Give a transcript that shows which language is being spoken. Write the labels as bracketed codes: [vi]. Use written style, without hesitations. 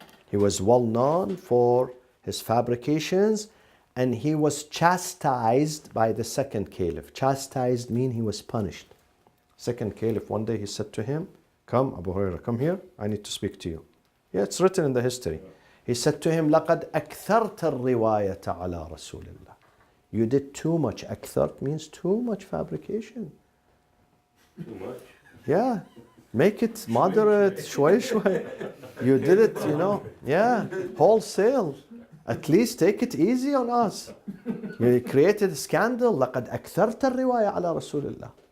[en] He was well known for his fabrications, and he was chastised by the second caliph. Chastised means he was punished. Second caliph, one day he said to him, come, Abu Huraira, come here, I need to speak to you. Yeah, it's written in the history. He said to him, [ar] لَقَدْ أَكْثَرْتَ الرِّوَايَةَ عَلَى رَسُولِ اللَّهِ. [en] You did too much. Akthart means too much fabrication. Too much. Yeah. Make it moderate, [ar] shway shway. [en] You did it, yeah, wholesale. At least take it easy on us. You created a scandal. [ar] لَقَدْ أَكْثَرْتَ الرِّوَايَةَ عَلَى رَسُولِ اللَّهِ.